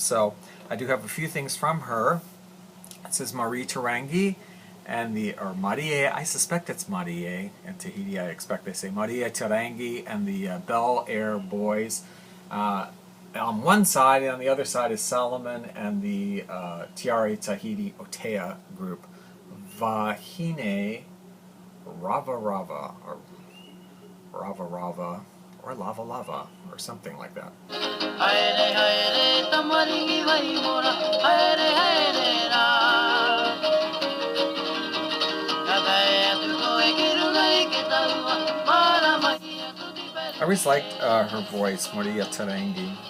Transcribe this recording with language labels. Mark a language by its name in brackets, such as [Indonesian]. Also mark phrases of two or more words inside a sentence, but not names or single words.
[English] So I do have a few things from her. It says Mariterangi, and or Marie, I suspect it's Marie. In Tahiti, I expect they say Mariterangi, and the Bel Air Boys. On one side, and on the other side is Solomon and the Tiare Tahiti Otea group. Vahine Rava Rava, or Rava Rava, or Lava Lava, or something like that. I always liked her voice, Mariterangi.